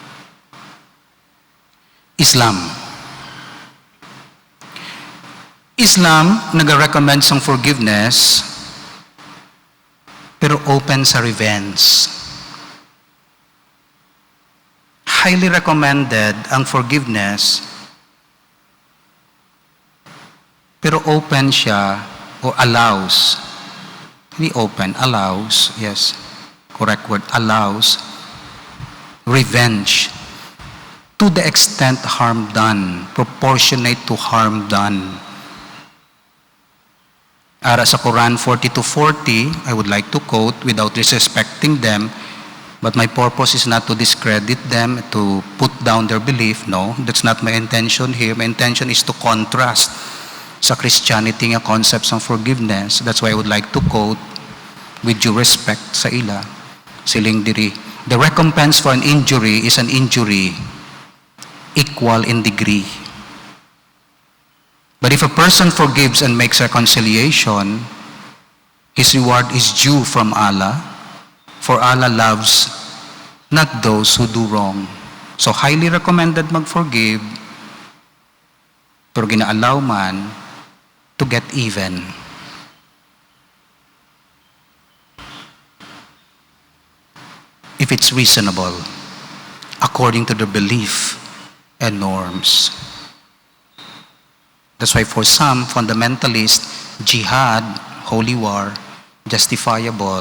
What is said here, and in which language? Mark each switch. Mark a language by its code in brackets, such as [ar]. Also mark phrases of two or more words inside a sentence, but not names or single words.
[hil] Islam nag-recommend sang forgiveness, pero open sa revenge. [en] Highly recommended [hil] ang forgiveness, pero open siya o allows. [en] Hindi open, allows, yes, correct word, allows revenge to the extent harm done, proportionate to harm done. [hil] Ara sa [en] Quran 40-40, I would like to quote without disrespecting them, but my purpose is not to discredit them, to put down their belief. No, that's not my intention here. My intention is to contrast sa Christianity nga concepts ng forgiveness. That's why I would like to quote with due respect [hil] sa ila. Siling diri, [en] the recompense for an injury is an injury equal in degree. But if a person forgives and makes reconciliation, his reward is due from Allah, for Allah loves not those who do wrong. So highly recommended mag-forgive, [hil] pero gina-allow man [en] to get even. If it's reasonable, according to the belief and norms. That's why for some fundamentalists, jihad, holy war, justifiable.